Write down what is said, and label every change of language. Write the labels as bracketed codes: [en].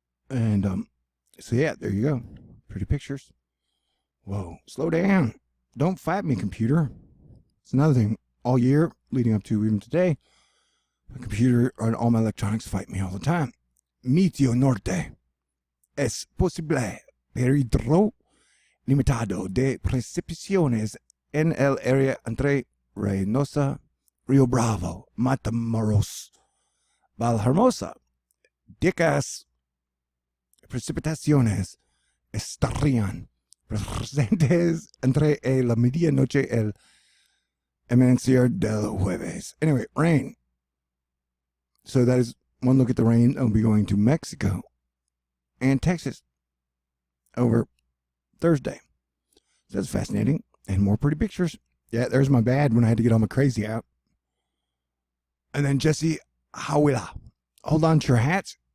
[en] And so yeah, there you go. Pretty pictures. Whoa, slow down. Don't fight me, computer. It's another thing. All year, leading up to even today, my computer and all my electronics fight me all the time. [es] Meteo norte. Es posible periodo limitado de precipitaciones en el área entre Reynosa, Rio Bravo, Matamoros, Valhermosa. Dicas precipitaciones estarían presentes entre la medianoche y el amanecer del jueves. [en] Anyway, rain. So that is one look at the rain. I'll be going to Mexico and Texas over Thursday. So that's fascinating. And more pretty pictures. Yeah, there's my bad when I had to get all my crazy out. And then Jesse Hawila. Hold on to your hats.